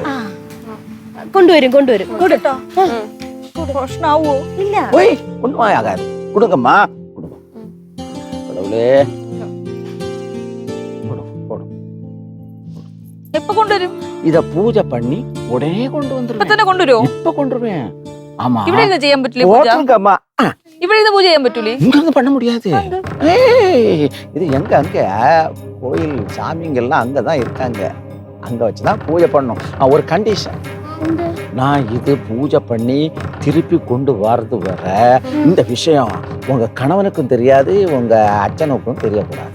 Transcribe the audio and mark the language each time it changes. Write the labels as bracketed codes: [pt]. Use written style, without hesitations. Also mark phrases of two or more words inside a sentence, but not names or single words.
[ml] കൊണ്ടുവരും. കേട്ടോ? പ്രശ്നാവോ? ഇല്ല, [ta] போய் ஒண்ணுமா ஆகாது. கொடுங்கம்மா, கொடுங்க கடவுளே. [ml] എപ്പോ കൊണ്ടുവരും? [ta] இத பூஜை பண்ணி உடனே கொண்டு வந்துருவேன். [ml] ഇപ്പൊ തന്നെ കൊണ്ടുവരുമോ? [ta] இப்ப கொண்டுருவேன். ஆமா, [ml] ഇവിടെ ഇരുന്ന് ചെയ്യാൻ പറ്റില്ലേ പൂജ? [ta] போட்டுங்கம்மா. [ml] ഇവിടെ ഇരുന്ന് പൂജ ചെയ്യാൻ പറ്റൂലേ? [ta] இங்க இருந்து பண்ண முடியாது. இது எங்க? அங்க கோயில் சாமிங்கெல்லாம் அங்கதான் இருக்காங்க. அங்க வச்சுதான் பூஜை பண்ணும். ஒரு கண்டிஷன், நான் இது பூஜை பண்ணி திருப்பி கொண்டு வரது வர இந்த விஷயம் உங்க கணவனுக்கும் தெரியாது, உங்க அச்சனுக்கும் தெரியக்கூடாது.